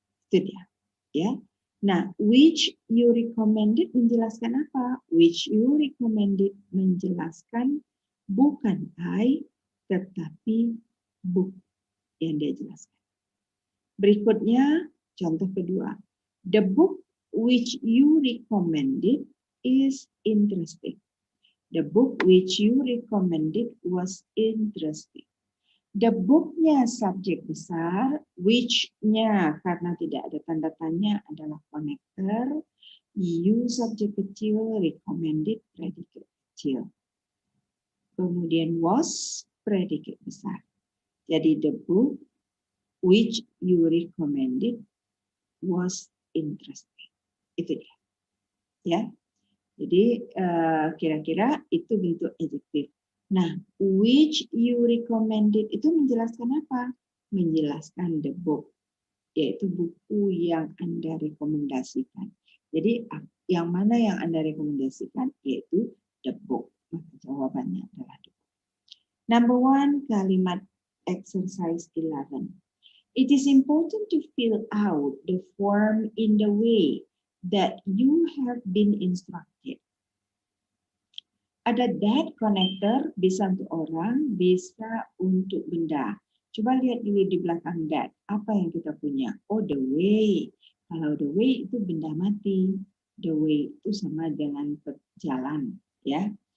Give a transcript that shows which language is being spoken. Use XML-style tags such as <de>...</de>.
<id>Itu dia. Ya. Nah, which you recommended menjelaskan apa? Which you recommended menjelaskan bukan I, tetapi book yang dia jelaskan. Berikutnya, contoh kedua.</id> <en>The book which you recommended is interesting. The book which you recommended was interesting.</en> <id>The book-nya subjek besar, which-nya karena tidak ada tanda tanya adalah konektor, you subjek kecil, recommended predikat kecil. Kemudian was predikat besar.</id> <en>Jadi the book which you recommended was interesting.</en> <id>Itu dia. Ya. Jadi kira-kira itu bentuk adjektif. Nah, which you recommended itu menjelaskan apa? Menjelaskan the book, yaitu buku yang Anda rekomendasikan. Jadi yang mana yang Anda rekomendasikan yaitu the book. Maka jawabannya adalah the book. Number 1, kalimat exercise 11.</id> <en>It is important to fill out the form in the way that you have been instructed.</en> <id>Ada that connector, bisa untuk orang, bisa untuk benda. Coba lihat dulu di belakang that. Apa yang kita punya? Oh, the way. Kalau the way itu benda mati. The way itu sama dengan jalan. Ya.</id>